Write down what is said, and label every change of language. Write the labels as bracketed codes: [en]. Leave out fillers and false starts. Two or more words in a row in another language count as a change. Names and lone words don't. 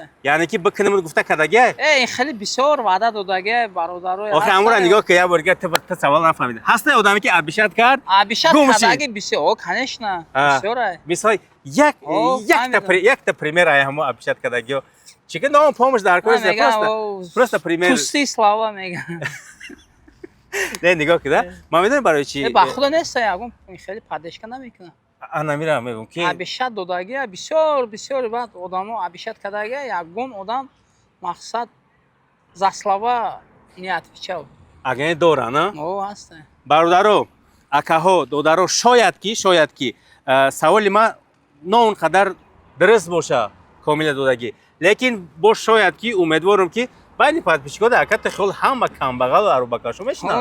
[tg] яъне ки бикунамад гуфта кардагия ин хеле бисёр ваъда додагия бародарои охи амра нигоҳ ки як борга та савол нафаҳмида ҳаста одаме ки абишат кард абишат кардаги бисёр конечно бисёр мисол якта пример ай ҳамо абишат кардагиё чики ном помощь дар кори просто пример [ru] пусти слова [tg] мега не нигоҳ кида ман медонам барои чӣ ба худо нест ягон хеле поддержка намекунад анамира мегум ки абишат додагия бисёр баъд одамо абишат кардагия ягон одам мақсад [ru] за слова не отвечал [tg] агане дора на ҳаста бародаро акаҳо додаро шояд ки саволи ман не он қадар дуруст боша комила додагӣ лекин бо шояд ки умедворам ки байни подписчикои аката хел ҳама камбағалу арӯбакашо мешинанд